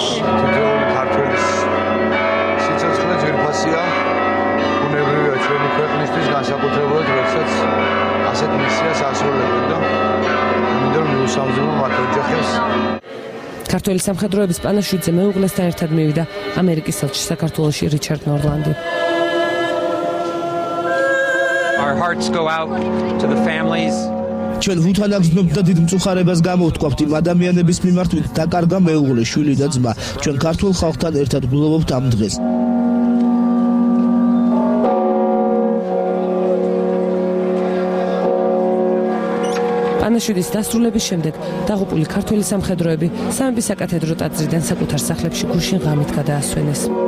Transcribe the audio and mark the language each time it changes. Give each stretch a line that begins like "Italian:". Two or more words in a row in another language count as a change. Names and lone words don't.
Georgian: თითოეული ქართველის სიცოცხლე ძვირფასია, ბუნებრივია ჩვენი ქვეყნისთვის, განსაკუთრებულად როდესაც ასეთ მისიას ასრულებენ და მინდა რომ მიუსამძიმო მათ ოჯახებს. ქართველი სამხედროების პანაშვიდზე მეუღლესთან ერთად მივიდა ამერიკის ელჩი საქართველოში რიჩარდ ნორლანდი.
English: Our hearts go out to the families.
Georgian: ჩვენ უთანაგზნობთ და დიდ მწუხარებას გამოვთქვამთ იმ ადამიანების მიმართ, ვინც დაკარგა მეუღლე, შვილი და ძმა. ჩვენ ქართულ ხალხთან ერთად გულოვობთ ამ დღეს. პანაშვიდის დასრულების შემდეგ დაღუპული ქართველი სამხედროები სამების საკათედრო ტაძრიდან საკუთარ სახლებში გუშინ ღამით გადაასვენეს.